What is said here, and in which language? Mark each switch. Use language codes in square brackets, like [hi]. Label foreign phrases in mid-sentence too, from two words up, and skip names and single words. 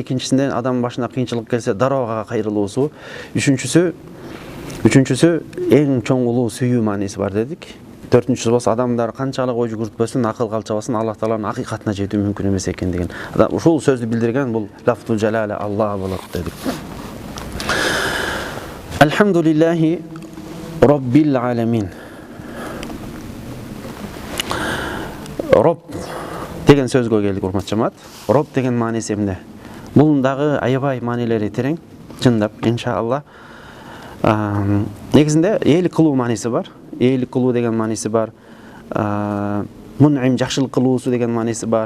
[ky] Экинчисинен адам башына кыйынчылык келсе дароого кайрылуусу. Үчүнчүсү эң чоң улуу сүйүү мааниси бар дедик. Төртүнчүсү болсо адамдар канчалык ой жүгүртпөсүн, акыл калчабасын, Аллах Тааланын акыйкатына жетүү мүмкүн эмес экендигин. Ушул сөздү билдирген бул [ar] لفظ الجلالة [ky] Аллах болот дедик. [ar] الحمد لله رب العالمين. [ky] Роб деген сөзгө келдик, урматтуу жамаат. Роб деген мааниси эмне? Бунун дагы аябай маанилери терең, чындап, иншалла. Негизинде ээлик кылуу мааниси бар. Ээлик кылуу деген мааниси бар. Мун'им жакшылык кылуусу деген мааниси бар.